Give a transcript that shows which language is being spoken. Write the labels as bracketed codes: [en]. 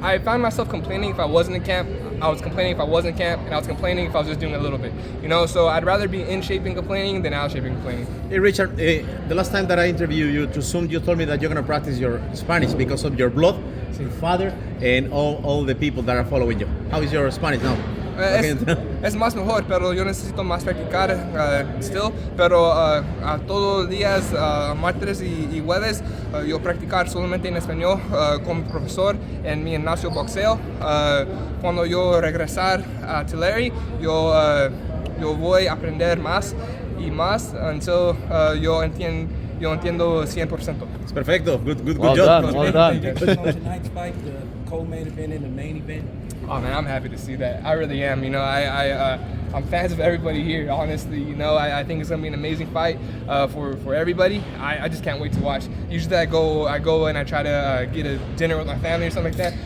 [en] I found myself complaining if I wasn't in camp. I was complaining if I wasn't in camp, and I was complaining if I was just doing a little bit. So I'd rather be in shape and complaining than out of shape and complaining. Hey Richard, the last time that I interviewed you to Zoom, you told me that you're going to practice your Spanish because of your blood, your father, and all the people that are following you. How is your Spanish now? [es] Es más mejor, pero yo necesito más practicar [en] still. [es] Pero a todos los días, martes y jueves, yo practicar solamente en español como profesor en mi gimnasio boxeo. Cuando yo regresar a Tulare, yo voy a aprender más y más [en] until [es] yo entiendo 100%. [en] It's [es] perfecto. [en] Good Well job. done. Well done. Tonight's fight, the co-main event and the main event. Oh man, I'm happy to see that. I really am. I'm fans of everybody here. Honestly, I think it's gonna be an amazing fight for everybody. I just can't wait to watch. Usually I go and I try to get a dinner with my family or something like that.